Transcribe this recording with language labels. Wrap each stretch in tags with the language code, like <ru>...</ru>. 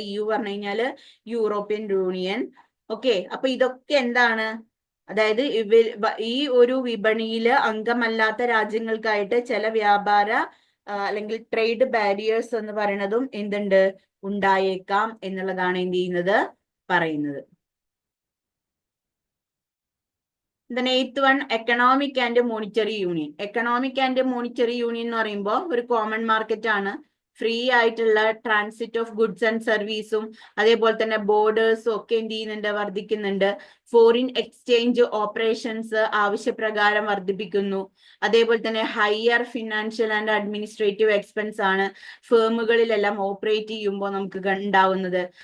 <ml>EU പറഞ്ഞു കഴിഞ്ഞാല് European union. Okay, അപ്പൊ ഇതൊക്കെ എന്താണ്? അതായത് ഈ ഒരു വിപണിയിൽ അംഗമല്ലാത്ത രാജ്യങ്ങൾക്കായിട്ട് ചില വ്യാപാര അല്ലെങ്കിൽ ട്രേഡ് ബാരിയേഴ്സ് എന്ന് പറയുന്നതും ഉണ്ടായേക്കാം എന്നുള്ളതാണ് എന്ത് ചെയ്യുന്നത്? പറയുന്നത്.</ml> <en>Then 8th one, economic and monetary union. Economic and monetary union</en> <ml>എന്ന് പറയുമ്പോൾ ഒരു കോമൺ മാർക്കറ്റ് ആണ്. ഫ്രീ ആയിട്ടുള്ള ട്രാൻസിറ്റ് ഓഫ് ഗുഡ്സ് ആൻഡ് സർവീസും അതേപോലെ തന്നെ ബോർഡേഴ്സും ഒക്കെ എന്ത് ചെയ്യുന്നുണ്ട്, വർദ്ധിക്കുന്നുണ്ട്. ഫോറിൻ എക്സ്ചേഞ്ച് ഓപ്പറേഷൻസ് ആവശ്യപ്രകാരം വർദ്ധിപ്പിക്കുന്നു. അതേപോലെ തന്നെ higher financial and administrative expense ആണ് ഫേമുകളിലെല്ലാം ഓപ്പറേറ്റ് ചെയ്യുമ്പോൾ നമുക്ക് ഉണ്ടാവുന്നത്.</ml>